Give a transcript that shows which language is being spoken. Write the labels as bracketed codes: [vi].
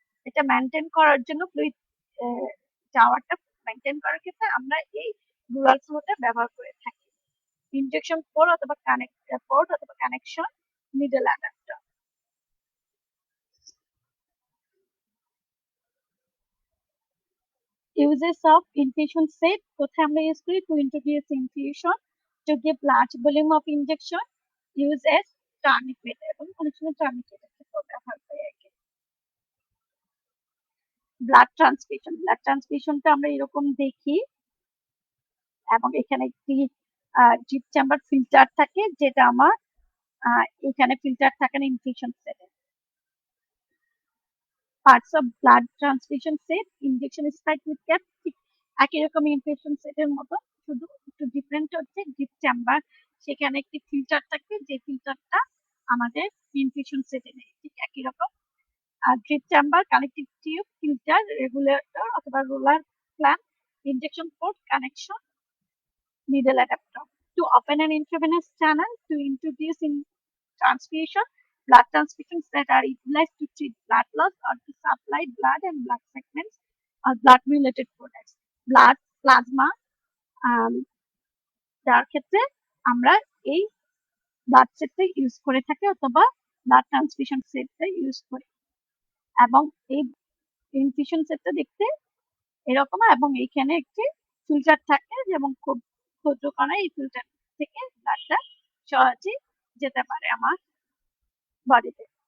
[bn] এটা মেনটেন করার জন্য ফ্লুইড যাওয়াটা মেনটেন করার ক্ষেত্রে আমরা এই রুরাল ফ্লোটা ব্যবহার করে থাকি। ইনজেকশন পোর্ট অথবা connection needle adapter. [en] Uses of infusion set, [bn] কোথায় আমরা ইউজ করি? [en] To introduce infusion, to give large volume of injection, use as tourniquet, [bn] এবং অনেক সময় tourniquet ব্যবহার করি আর কি। ব্লাড ট্রান্সফিউশনটা আমরা এরকম দেখি, এবং এখানে একটি ড্রিপ চেম্বার ফিল্টার থাকে, যেটা আমার এখানে ফিল্টার থাকে না ইনফিউশন সেটে। Parts of blood transfusion set, injection spike with cap, ঠিক একই রকম ইনফিউশন সেটের মতো, শুধু একটু ডিফারেন্ট হচ্ছে ড্রিপ চেম্বার, সেখানে একটি ফিল্টার থাকবে, যে ফিল্টারটা আমাদের ইনফিউশন সেটে নেই, ঠিক একই রকম। আর drip chamber, connective tube, filter, regulator অথবা roller clamp, injection port, connection, needle adapter. [en] To open an intravenous channel, to introduce in transfusion, blood transfusions that are utilized to treat blood loss or to supply blood and blood segments or blood related products. [bn] Blood plasma যার ক্ষেত্রে আমরা এই blood সেটটা use করে থাকি, অথবা blood transfusion সেটটা use করি। এবং এই ইনফিউশন সেটটা দেখতে এরকম, এবং এইখানে একটি ফিল্টার থাকে, যেমন খুব ক্ষুদ্র কণা এই ফিল্টার থেকে ব্লাডটা সহজে যেতে পারে আমার বডিতে।